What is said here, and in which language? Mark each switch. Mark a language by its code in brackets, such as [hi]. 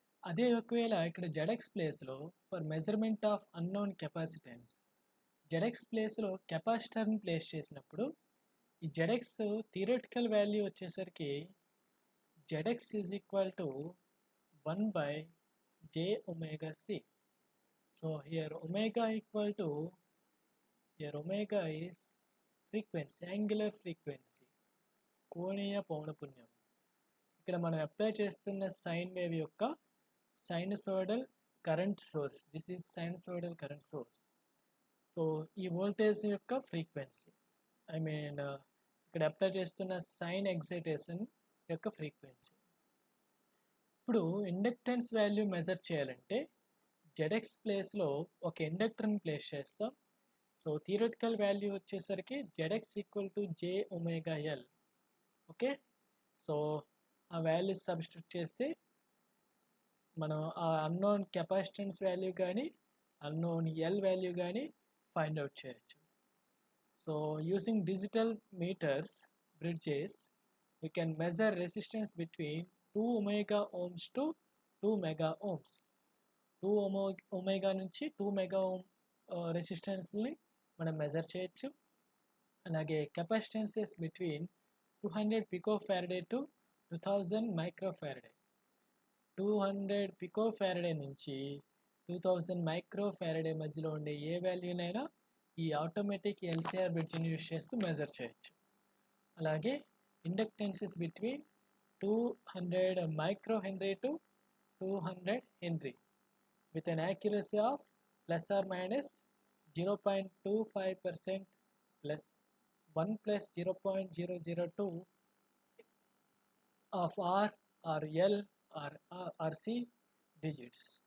[te] అదే ఒకవేళ ఇక్కడ జెడ్ఎక్స్ ప్లేస్లో for measurement of unknown capacitance ZX ప్లేస్లో కెపాసిటర్ని ప్లేస్ చేసినప్పుడు ఈ జెడ్ఎక్స్ థియరటికల్ వాల్యూ వచ్చేసరికి ZX is equal to 1/j omega c. [en] So here omega equal to, here omega is frequency, angular frequency, [te] కోణీయ పౌనపున్యం. ఇక్కడ మనం అప్లై చేస్తున్న సైన్ వేవ్ యొక్క sinusoidal current source, [en] This is sinusoidal current source. [te] So ఈ voltage యొక్క frequency, I mean ఇక్కడ apply చేస్తున్న సైన్ ఎక్సైటేషన్ యొక్క ఫ్రీక్వెన్సీ. ఇప్పుడు ఇండక్టెన్స్ వాల్యూ మెజర్ చేయాలంటే జెడ్ఎక్స్ ప్లేస్లో ఒక ఇండక్టర్ని ప్లేస్ చేస్తాం. సో థియరటికల్ వాల్యూ వచ్చేసరికి ZX equal to J omega L. Okay, so ఆ వాల్యూ సబ్స్టిట్యూట్ చేస్తే మనం ఆ అన్నోన్ కెపాసిటెన్స్ వాల్యూ కానీ అన్నోన్ ఎల్ వాల్యూ కానీ ఫైండ్ అవుట్ చేయొచ్చు. [en] So using digital meters bridges we can measure resistance between 2 omega ohms to 2 mega ohms. [te] 2 omega నుంచి 2 mega ohm రెసిస్టెన్స్ని మనం measure చేయొచ్చు. [en] అలాగే capacitances between 200 picofarad to 2000 microfarad. [te] 200 పికోఫారడే నుంచి 2000 మైక్రోఫారడే మధ్యలో ఉండే ఏ వాల్యూనైనా ఈ ఆటోమేటిక్ ఎల్సిఆర్ బ్రిడ్జ్ని యూజ్ చేస్తూ మెజర్ చేయొచ్చు. [en] అలాగే inductances between 200 microhenry to 200 henry with an accuracy of plus or minus 0.25% plus 1 plus 0.002 of R or L or RC digits.